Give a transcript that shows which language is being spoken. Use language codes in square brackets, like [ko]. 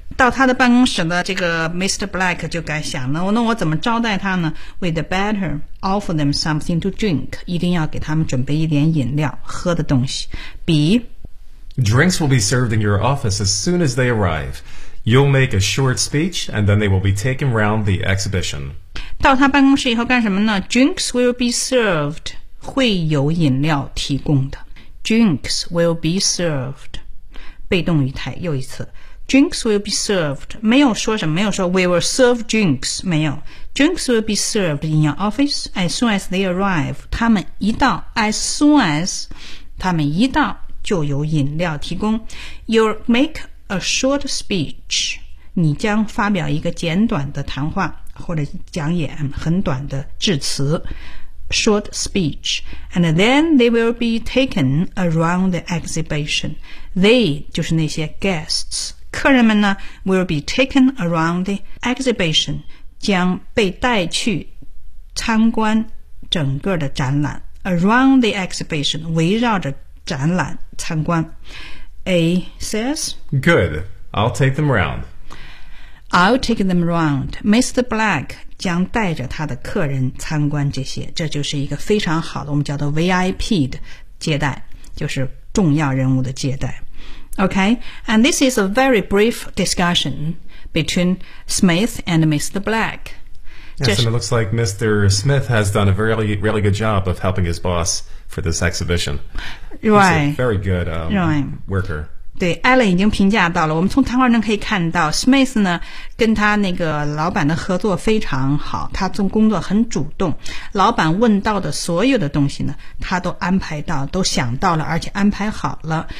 [zh] 到他的办公室呢，这个 Mr. Black 就该想了，那我怎么招待他呢？ [en] We'd better offer them something to drink. [zh] 一定要给他们准备一点饮料，喝的东西。 [en] B. Drinks will be served in your office as soon as they arrive. You'll make a short speech, and then they will be taken round the exhibition. [zh] 到他办公室以后干什么呢？ [en] Drinks will be served. [zh] 会有饮料提供的。 [en] Drinks will be served. [zh] 被动语态又一次。 [en] Drinks will be served. [zh] 没有说什么，没有说 [en] we will serve drinks. [zh] 没有。 [en] Drinks will be served in your office as soon as they arrive. [zh] 他们一到 ,as soon as, 他们一到就有饮料提供。 [en] You'll make a short speech. [zh] 你将发表一个简短的谈话或者讲演，很短的致辞。 [en] short speech, and then they will be taken around the exhibition. [zh] They 就是那些 guests, 客人们呢 [en] will be taken around the exhibition, [zh] 将被带去参观整个的展览 [en] around the exhibition, [zh] 围绕着展览参观。 [en] A says, Good, I'll take them round. I'll take them round. Mr. [zh] Black 将带着他的客人参观这些，这就是一个非常好的我们叫做 VIP 的接待，就是重要人物的接待。 [en] Okay, and this is a very brief discussion between Smith and Mr. Black. Yes, and it looks like Mr. Smith has done a really, really good job of helping his boss for this exhibition. Right. He's a very good worker. [zh] 对 ,Alan 已经评价到了，我们从谈话中可以看到 ,Smith 呢跟他那个老板的合作非常好，他做工作很主动，老板问到的所有的东西呢他都安排到，都想到了，而且安排好了。